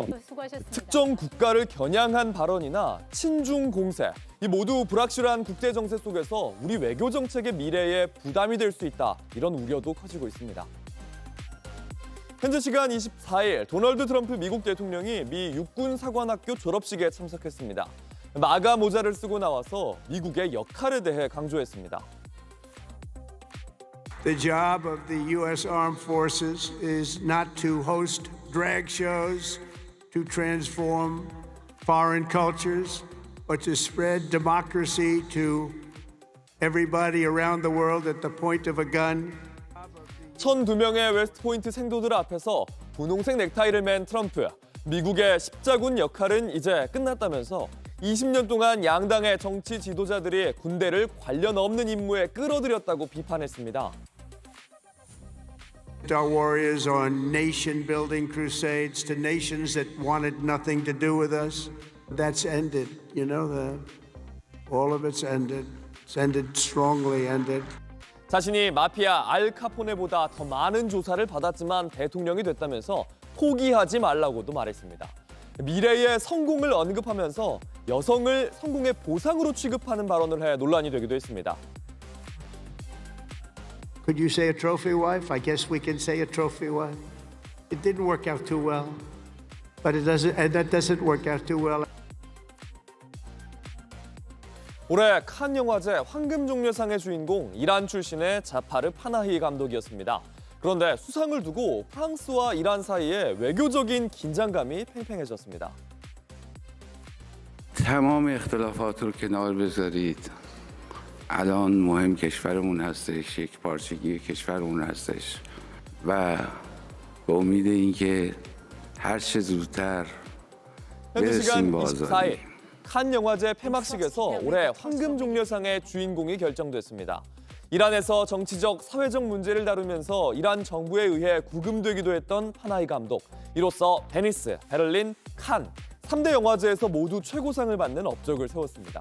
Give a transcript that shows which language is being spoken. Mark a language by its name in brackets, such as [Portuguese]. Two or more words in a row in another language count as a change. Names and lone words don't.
[Korean] 특정 국가를 겨냥한 발언이나 친중 공세, 이 모두 불확실한 국제 정세 속에서 우리 외교 정책의 미래에 부담이 될 수 있다. 이런 우려도 커지고 있습니다. 현재 시간 24일 도널드 트럼프 미국 대통령이 미 육군 사관학교 졸업식에 참석했습니다. 마가 모자를 쓰고 나와서 미국의 역할에 대해 강조했습니다. [English] The job of the U.S. Armed Forces is not to host drag shows, to transform foreign cultures, but to spread democracy to everybody around the world at the point of a gun. [Korean] 1,002명의 웨스트포인트 생도들 앞에서 분홍색 넥타이를 맨 트럼프. 미국의 십자군 역할은 이제 끝났다면서 20년 동안 양당의 정치 지도자들이 군대를 관련 없는 임무에 끌어들였다고 비판했습니다. [English] Our warriors on nation-building crusades to nations that wanted nothing to do with us. That's ended. You know, all of it's ended. It's ended strongly ended. [Korean] 자신이 마피아 알 카포네보다 더 많은 조사를 받았지만 대통령이 됐다면서 포기하지 말라고도 말했습니다. 미래의 성공을 언급하면서 여성을 성공의 보상으로 취급하는 발언을 해 논란이 되기도 했습니다. [English] Could you say a trophy wife? I guess we can say a trophy wife. It didn't work out too well, but that doesn't work out too well. [Korean] 올해 칸 영화제 황금종려상의 주인공 이란 출신의 자파르 파나히 감독이었습니다. 그런데 수상을 두고 프랑스와 이란 사이에 외교적인 긴장감이 팽팽해졌습니다. [Persian] تمام اختلافات رو کنار بذارید. الان مهم کشورمون هستش، یک پارچگی کشورمون هستش و به امید اینکه هر چه زودتر [Korean] 현지 시간 [Persian] برسیم به [Korean] 24일 [Persian] آزادی. [Korean] 칸 영화제 폐막식에서 올해 황금종려상의 주인공이 결정됐습니다. 이란에서 정치적, 사회적 문제를 다루면서 이란 정부에 의해 구금되기도 했던 파나히 감독. 이로써 베니스, 베를린, 칸 3대 영화제에서 모두 최고상을 받는 업적을 세웠습니다.